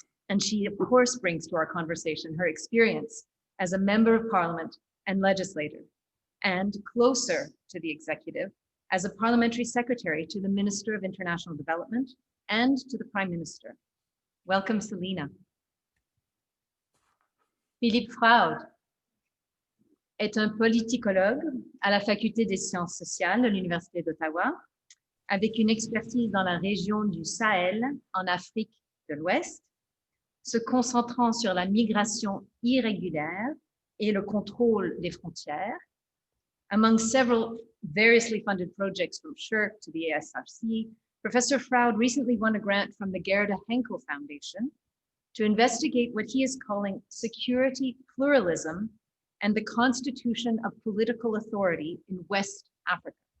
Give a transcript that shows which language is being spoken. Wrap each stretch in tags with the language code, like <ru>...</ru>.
<en>And she, of course, brings to our conversation her experience as a member of parliament and legislator, and closer to the executive as a parliamentary secretary to the Minister of International Development and to the Prime Minister. Welcome, Selina.</en> <fr>Philippe Fraud est un politicologue à la Faculté des sciences sociales de l'Université d'Ottawa, avec une expertise dans la région du Sahel en Afrique de l'Ouest, se concentrant sur la migration irrégulière et le contrôle des frontières.</fr> <en>Among several variously funded projects from SSHRC to the ASRC, Professor Fraud recently won a grant from the Gerda Henkel Foundation to investigate what he is calling security pluralism and the constitution of political authority in West Africa.</en>